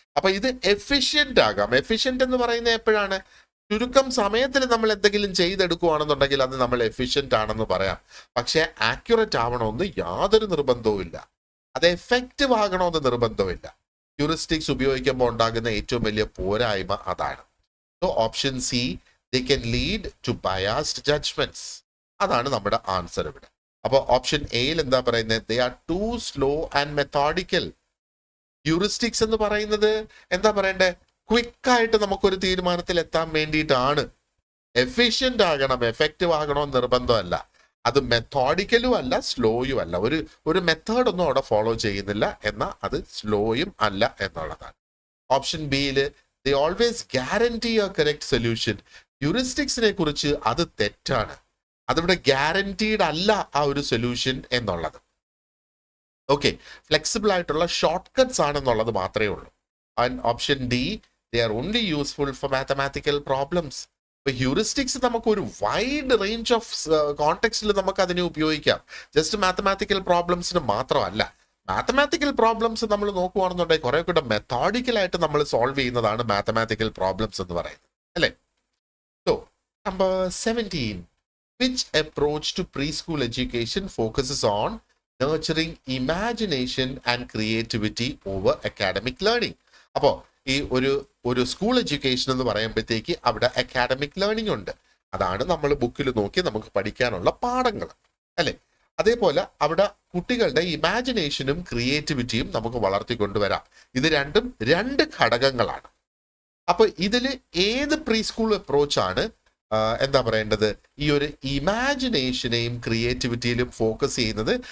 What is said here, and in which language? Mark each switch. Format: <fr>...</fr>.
<ml>അപ്പൊ ഇത് എഫിഷ്യന്റ് ആകാം. എഫിഷ്യന്റ് എന്ന് പറയുന്നത് എപ്പോഴാണ്? ചുരുക്കം സമയത്തിൽ നമ്മൾ എന്തെങ്കിലും ചെയ്തെടുക്കുകയാണെന്നുണ്ടെങ്കിൽ അത് നമ്മൾ എഫിഷ്യന്റ് ആണെന്ന് പറയാം. പക്ഷെ ആക്യുറേറ്റ് ആവണമെന്ന് യാതൊരു നിർബന്ധവും ഇല്ല, അത് എഫക്റ്റീവ് ആകണമെന്ന് നിർബന്ധവും ഇല്ല. ഹ്യൂറിസ്റ്റിക്സ് ഉപയോഗിക്കുമ്പോൾ ഉണ്ടാകുന്ന ഏറ്റവും വലിയ പോരായ്മ അതാണ്. So option C,</ml> <en>they can lead to biased judgments.</en> <ml>അതാണ് നമ്മുടെ ആൻസർ ഇവിടെ. അപ്പോൾ ഓപ്ഷൻ എയിൽ എന്താ പറയുന്നത്?</ml> <en>they are too slow and methodical.</en> <ml>Heuristics എന്ന് പറയുന്നത് എന്താ പറയണ്ടേ, ക്വിക്കായിട്ട് നമുക്കൊരു തീരുമാനത്തിൽ എത്താൻ വേണ്ടിയിട്ടാണ്. എഫിഷ്യന്റ് ആകണം, എഫക്റ്റീവ് ആകണമെന്ന് നിർബന്ധമല്ല. അത് മെത്തോഡിക്കലും അല്ല, സ്ലോയും അല്ല. ഒരു മെത്തേഡ് ഒന്നും അവിടെ ഫോളോ ചെയ്യുന്നില്ല, എന്നാൽ അത് സ്ലോയും അല്ല എന്നുള്ളതാണ്. ഓപ്ഷൻ ബിയിൽ</ml> <en>they always guarantee a correct solution.</en> <ml>ഹ്യൂറിസ്റ്റിക്സിനെ കുറിച്ച് അത് തെറ്റാണ്. അതിവിടെ ഗ്യാരണ്ടീഡ് അല്ല ആ ഒരു സൊല്യൂഷൻ എന്നുള്ളത്. ഓക്കെ, ഫ്ലെക്സിബിൾ ആയിട്ടുള്ള ഷോർട്ട് കട്ട്സ് ആണെന്നുള്ളത് മാത്രമേ ഉള്ളൂ.</ml> <en>And option D, they are only useful for mathematical problems.</en> <ml>ഇപ്പൊ ഹ്യൂറിസ്റ്റിക്സ് നമുക്ക് ഒരു വൈഡ് റേഞ്ച് ഓഫ് കോണ്ടെക്സ്റ്റിൽ നമുക്ക് അതിനെ ഉപയോഗിക്കാം. ജസ്റ്റ് മാത്തമാറ്റിക്കൽ പ്രോബ്ലംസിന് മാത്രമല്ല. മാത്തമാറ്റിക്കൽ പ്രോബ്ലംസ് നമ്മൾ നോക്കുകയാണെന്നുണ്ടെങ്കിൽ കുറെ കൂടെ മെത്തോഡിക്കലായിട്ട് നമ്മൾ സോൾവ് ചെയ്യുന്നതാണ് മാത്തമാറ്റിക്കൽ പ്രോബ്ലംസ് എന്ന് പറയുന്നത് അല്ലേ.</ml> <en>So, number 17. Which approach to preschool education focuses on nurturing imagination and creativity over academic learning?</en> <ml>അപ്പോൾ ഈ ഒരു സ്കൂൾ എഡ്യൂക്കേഷൻ എന്ന് പറയുമ്പോഴത്തേക്ക് അവിടെ അക്കാഡമിക് ലേണിംഗ് ഉണ്ട്. അതാണ് നമ്മൾ ബുക്കിൽ നോക്കി നമുക്ക് പഠിക്കാനുള്ള പാഠങ്ങൾ, അല്ലെ? അതേപോലെ അവിടെ കുട്ടികളുടെ ഇമാജിനേഷനും ക്രിയേറ്റിവിറ്റിയും നമുക്ക് വളർത്തിക്കൊണ്ടുവരാം. ഇത് രണ്ടും രണ്ട് ഘടകങ്ങളാണ്. അപ്പൊ ഇതിൽ ഏത് പ്രീ സ്കൂൾ അപ്രോച്ചാണ് എന്താ പറയേണ്ടത്, ഈ ഒരു ഇമാജിനേഷനെയും ക്രിയേറ്റിവിറ്റിയിലും ഫോക്കസ് ചെയ്യുന്നത്?</ml>